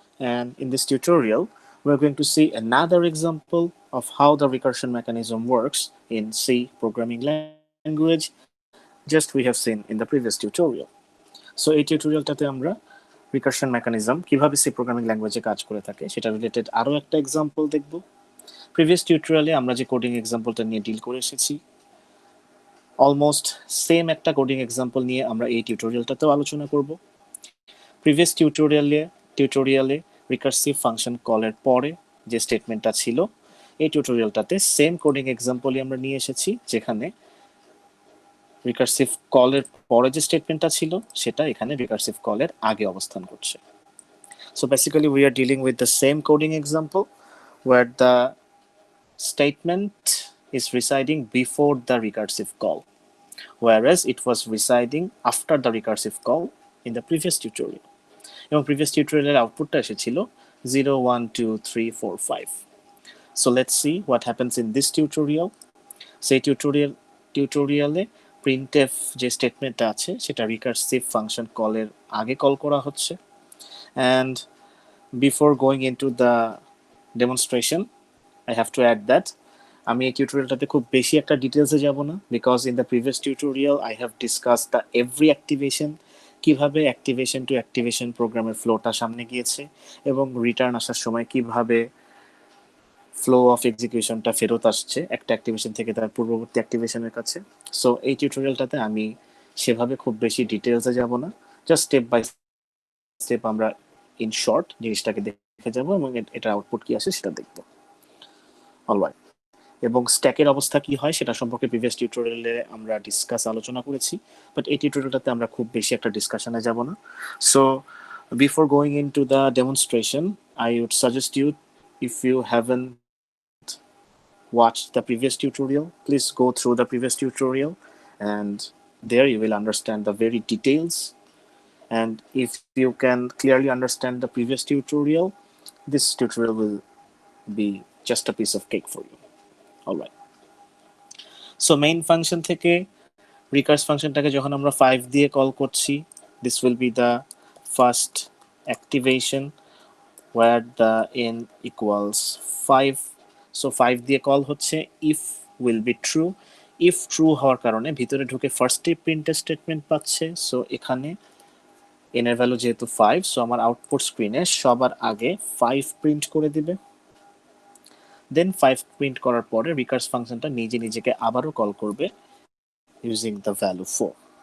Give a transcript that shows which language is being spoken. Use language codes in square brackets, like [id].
[en] And in this tutorial, we're going to see another example of how the recursion mechanism works in C programming language, just we have seen in the previous tutorial. [bn] So এই টিউটোরিয়ালটাতে আমরা recursion mechanism কিভাবে C programming ল্যাঙ্গুয়েজে কাজ করে থাকে সেটা related আরো একটা এক্সাম্পল দেখব। প্রিভিয়াস টিউটোরিয়ালে আমরা যে কোডিং এক্সাম্পলটা নিয়ে ডিল করে এসেছি অলমোস্ট সেম একটা কোডিং এক্সাম্পল নিয়ে আমরা এই টিউটোরিয়ালটাতেও আলোচনা করব। প্রিভিয়াস টিউটোরিয়ালে রিকার্সিভ ফাংশন কলের পরে যে স্টেটমেন্টটা ছিল এই টিউটোরিয়ালটাতে সেম কোডিং এক্সাম্পলই আমরা নিয়ে এসেছি, যেখানে রিকার্সিভ কলের পরে যে স্টেটমেন্টটা ছিল সেটা এখানে রিকার্সিভ কলের আগে অবস্থান করছে। [en] So basically we are dealing with the same coding example where the statement is residing before the recursive call, whereas it was residing after the recursive call in the previous tutorial. [bn] এবং previous টিউটোরিয়ালের আউটপুটটা এসেছিল 0 1 2 3 4 5. [en] So let's see what happens in this tutorial. [bn] সেই টিউটোরিয়ালে printf যে স্টেটমেন্টটা আছে সেটা recursive function কলের আগে কল করা হচ্ছে। [en] And before going into the demonstration, I have to add that [bn] আমি এই টিউটোরিয়ালটাতে খুব বেশি একটা ডিটেলসে যাব না, because in the previous tutorial I have discuss the every activation, কিভাবে অ্যাক্টিভেশন টু অ্যাক্টিভেশন প্রোগ্রামের ফ্লোটা সামনে গিয়েছে এবং রিটার্ন আসার সময় কিভাবে ফ্লো অফ এক্সিকিউশনটা ফেরত আসছে একটা অ্যাক্টিভেশন থেকে তার পূর্ববর্তী অ্যাক্টিভেশনের কাছে। সো এই টিউটোরিয়ালটাতে আমি সেভাবে খুব বেশি ডিটেলসে যাব না, জাস্ট স্টেপ বাই স্টেপ আমরা ইন শর্ট জিনিসটাকে দেখে যাব এবং এটা আউটপুট কি আসে সেটা দেখব। অলরাইট, এবং স্ট্যাকের অবস্থা কি হয় সেটা সম্পর্কে প্রিভিয়াস টিউটোরিয়ালে আমরা আলোচনা করেছি, বাট এই টিউটোরিয়ালটাতে আমরা খুব বেশি একটা ডিসকাশনে যাব না। [en] So before going into the demonstration, I would suggest you, if you haven't watched the previous tutorial, please go through the previous tutorial and there you will understand the very details. And if you can clearly understand the previous tutorial, this tutorial will be just a piece of cake for you. Alright, so main function [bn] থেকে recurse ফাংশনটাকে যখন আমরা 5 দিয়ে call করছি, [en] this will be the first activation where the n equals 5. [bn] so 5 দিয়ে call হচ্ছে [en] if will be true, [bn] if true হওয়ার কারণে ভিতরে ঢুকে ফার্স্টে প্রিন্টের স্টেটমেন্ট পাচ্ছে। সো এখানে n এর ভ্যালু যেহেতু 5, সো আমার আউটপুট স্ক্রিনে সবার আগে 5 প্রিন্ট করে দিবে। দেন 5 প্রিন্ট করার পরে রিকার্স ফাংশনটা নিজে নিজেকে আবারও কল করবে ইউজিং দ্য ভ্যালু 4।